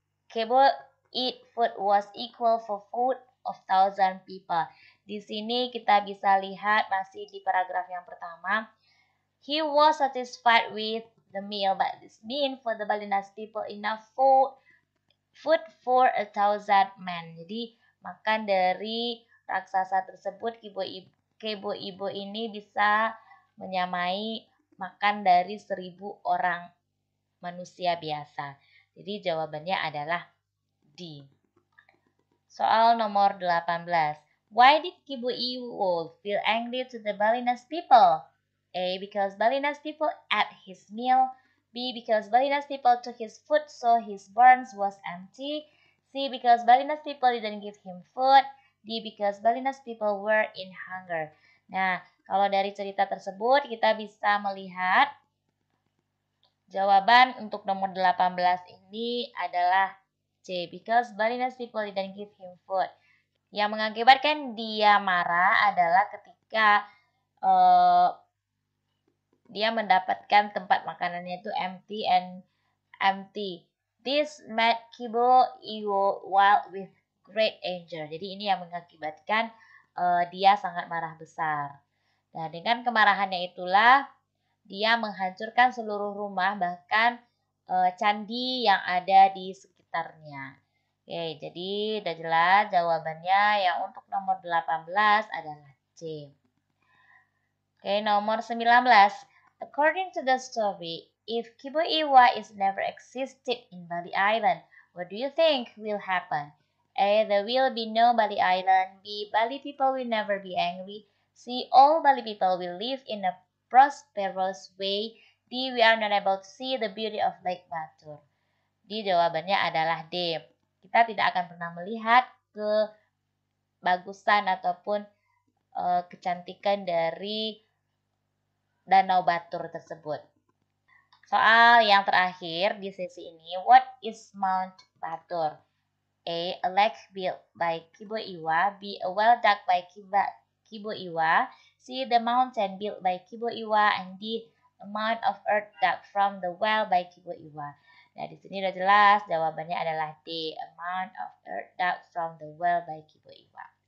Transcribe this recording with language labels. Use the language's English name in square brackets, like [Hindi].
[English] Kebo eat food was equal for food of 1,000 people. [Indonesian] Di sini kita bisa lihat masih di paragraf yang pertama. [English] He was satisfied with the meal, but this mean for the Balinese people enough food for 1,000 men. [Indonesian] Jadi makan dari raksasa tersebut, Kebo Ibo ini bisa menyamai makan dari 1.000 orang manusia biasa. Jadi jawabannya adalah D. Soal nomor 18. [English] Why did Kibo Iwo feel angry to the Balinese people? A. Because Balinese people ate his meal. B. Because Balinese people took his food so his barns was empty. C. Because Balinese people didn't give him food. D. Because Balinese people were in hunger. [Indonesian] Nah, kalau dari cerita tersebut kita bisa melihat jawaban untuk nomor 18 ini adalah C. [English] Because Balinese people didn't give him food. [Indonesian] Yang mengakibatkan dia marah adalah ketika dia mendapatkan tempat makanannya itu empty. [English] This made Kibo Iwo wild with great anger. [Indonesian] Jadi ini yang mengakibatkan dia sangat marah besar. Nah, dengan kemarahannya itulah dia menghancurkan seluruh rumah, bahkan candi yang ada di sekitarnya. Oke, jadi udah jelas jawabannya yang untuk nomor 18 adalah C. Oke, nomor 19. [English] According to the story, if Kibo Iwa is never existed in Bali Island, what do you think will happen? A. There will be no Bali Island. B. Bali people will never be angry. C. All Bali people will live in a prosperous way. D. We are not able to see the beauty of Lake Batur. [Indonesian] D. Jawabannya adalah D. Kita tidak akan pernah melihat kebagusan ataupun kecantikan dari Danau Batur tersebut. Soal yang terakhir di sesi ini, [English] what is Mount Batur? [Indonesian] A. [English] A lake built by Kibo Iwa. B. A well dug by Kibo Iwa. C. The mountain built by Kibo Iwa. And D. Amount of earth dug from the well by Kibo Iwa. [Indonesian] Nah, di sini udah jelas jawabannya adalah D. [English] Amount of earth dug from the well by Kibo Iwa.